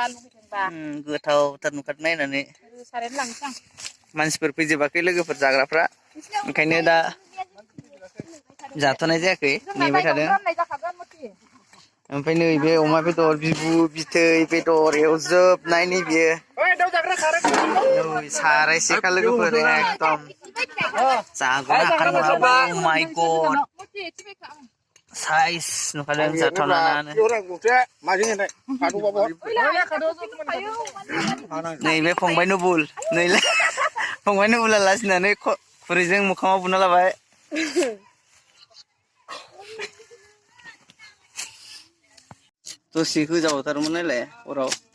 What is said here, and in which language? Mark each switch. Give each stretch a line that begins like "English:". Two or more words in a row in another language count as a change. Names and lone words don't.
Bodo: लुबैदोंबा गोथावथार नुखादों नायनानै मानसिफोर फैजोबाखै लोगोफोर जाग्राफ्रा ओंखायनो दा जाथ'नाय जायाखै नेबाय थादों ओमफ्राय नैबे अमा बेदर बिबु बिथै बेदर एवजोबनाय नैबे सारायसेखा लोगोफोर एकदम जागोन हाखार नङा
English: oh my god
Bodo: साइज नुखादों जाथावनानो नैबे फंबाय नुबुल नैलाय फंबाय नुबुला लाजिनानै खुरैजों मोखाङाव बुना लाबाय दसे होजाबावथारमोन नायलाय हराव